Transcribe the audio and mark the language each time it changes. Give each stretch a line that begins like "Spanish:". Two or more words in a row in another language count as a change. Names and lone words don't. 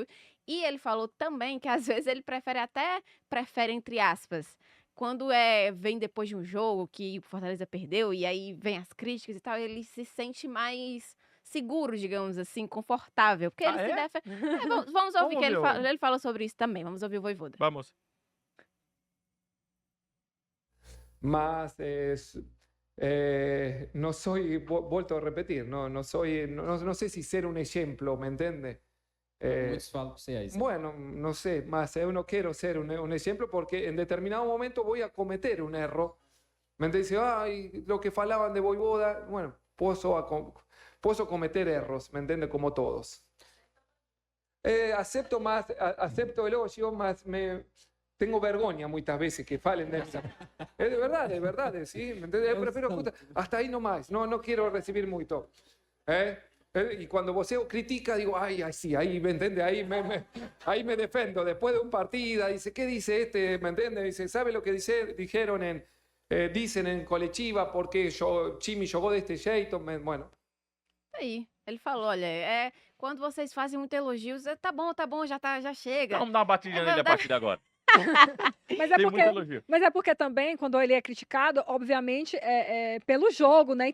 Portuguese: E ele falou também que às vezes ele prefere entre aspas, quando vem depois de um jogo que o Fortaleza perdeu e aí vem as críticas e tal, ele se sente mais seguro, digamos assim, confortável. Porque ele se defende. Vamos ouvir que ele fala sobre isso também. Vamos ouvir o Vojvoda. Vamos.
Spanish: Mas no soy, vuelto a repetir, no soy, no sé si ser un ejemplo, ¿me entiende?
Portuguese: Muitos falam que você é isso.
Spanish: Bueno, no sé, más yo no quiero ser un ejemplo porque en determinado momento voy a cometer un error. ¿Me entiendes? Ay, lo que falaban de Vojvoda, bueno, puedo cometer errores, ¿me entiende? Como todos. Acepto elogio, más tengo vergüenza muchas veces que falen de eso. Es de verdad, ¿sí? ¿Me entiendes? Yo prefiero hasta ahí nomás, no quiero recibir mucho. Y cuando vos critica, digo, ay, sí, ahí, ¿me entiendes? Ahí me defendo. Después de un partido, dice, ¿qué dice este? ¿Me entiendes? Dice, ¿sabe lo que dijeron dicen en coletiva
Portuguese: porque Chimi jogou deste jeito?
Spanish: Bueno.
Portuguese: Aí, ele falou, olha, quando vocês fazem muito elogios, tá bom, já chega. Vamos dar uma batidinha nele a partir de agora. Mas Tem muito elogio. mas é porque também, quando ele é criticado, obviamente, é pelo jogo, né?